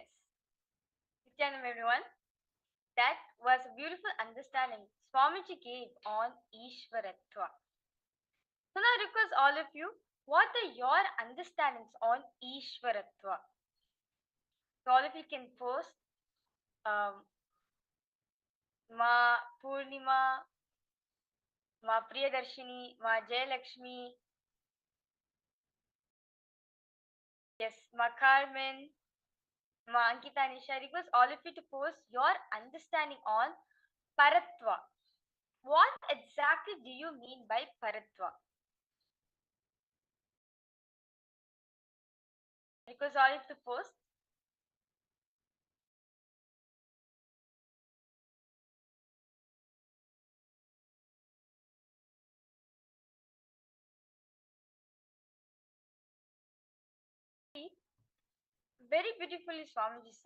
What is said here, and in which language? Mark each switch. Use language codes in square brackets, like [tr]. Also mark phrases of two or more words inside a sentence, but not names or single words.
[en] Nithyananda everyone. That was a beautiful understanding Swamiji gave on Ishwaratva. So now I request all of you, what are your understandings on Ishwaratva? So all of you can post Ma Purnima, Ma Priyadarshini, Ma Jayalakshmi, yes, Ma Carmen, Ma Ankita Nisha. I request all of you to post your understanding on Paratva. What exactly do you mean by Paratva? Because all of you to post. Very beautifully Swamiji said.